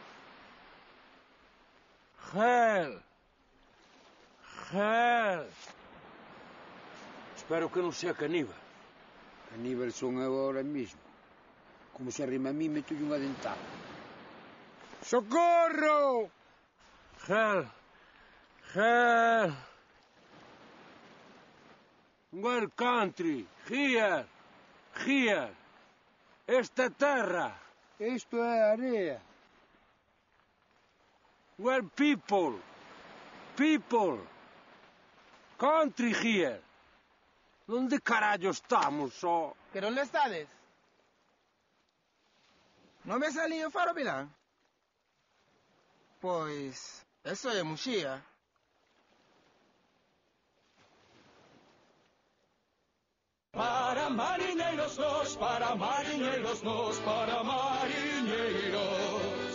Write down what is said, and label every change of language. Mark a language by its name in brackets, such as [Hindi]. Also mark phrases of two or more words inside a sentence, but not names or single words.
[Spanish] Gel. Gel. Espero que non sea caníbal. [Galician] Caníbal son eu [Spanish] ahora mismo. [Galician] Como se arrima a mí, meto-lhe unha dentada. [Spanish] ¡Socorro! Gel. Gel. [English] Well country. Here. Here. [Galician] Esta terra. Isto é area. [English] Well people. People. Country here. [Galician] Onde carallo estamos, só? [Spanish] ¿Que dónde estás? ¿No me ha salido Faro Milán? Pues eso es Muxía. [Galician] Para mariñeiros nos, para mariñeiros nos, para mariñeiros.